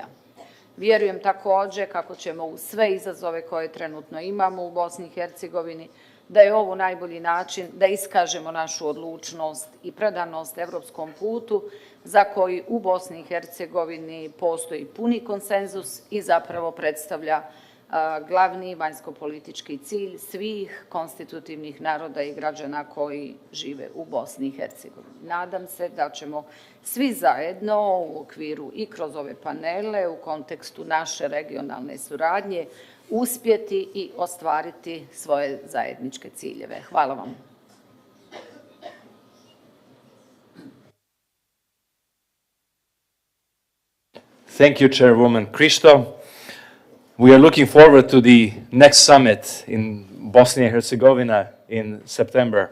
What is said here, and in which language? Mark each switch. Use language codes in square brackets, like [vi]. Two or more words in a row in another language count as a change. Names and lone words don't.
[hr] Vjerujem također kako ćemo uz sve izazove koje trenutno imamo u Bosni i Hercegovini, da je ovo najbolji način da iskažemo našu odlučnost i predanost europskom putu za koji u Bosni i Hercegovini postoji puni konsenzus i zapravo predstavlja glavni vanjskopolitički cilj svih konstitutivnih naroda i građana koji žive u Bosni i Hercegovini. Nadam se da ćemo svi zajedno u okviru i kroz ove panele u kontekstu naše regionalne suradnje uspjeti i ostvariti svoje zajedničke ciljeve. Hvala vam. [en] Thank you, Chairwoman Kristo. We are looking forward to the next summit in Bosnia and Herzegovina in September.